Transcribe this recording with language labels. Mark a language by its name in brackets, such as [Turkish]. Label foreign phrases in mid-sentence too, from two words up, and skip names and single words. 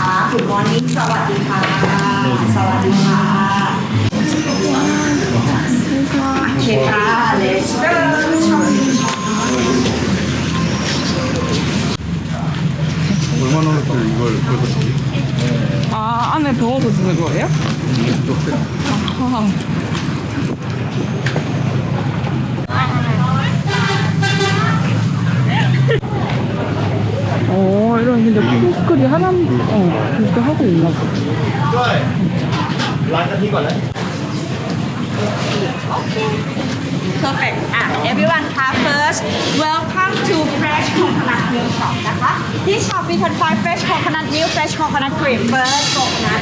[English] Good morning [Thai] สวัสดีค่ะสวัสดีค่ะโอเคค่ะ [English] Let's go [Korean] 얼마나 또 이걸 벌써 쓰지? 아, 안에 더워서 쓰는 거예요? 아, 이런 근데 포스클이 하나, 그렇게 하고 있나 봐. [English] Perfect. Everyone first, welcome to Fresh Coconut Milk Shop นะคะ This shop we can find fresh coconut milk, fresh coconut cream, first coconut.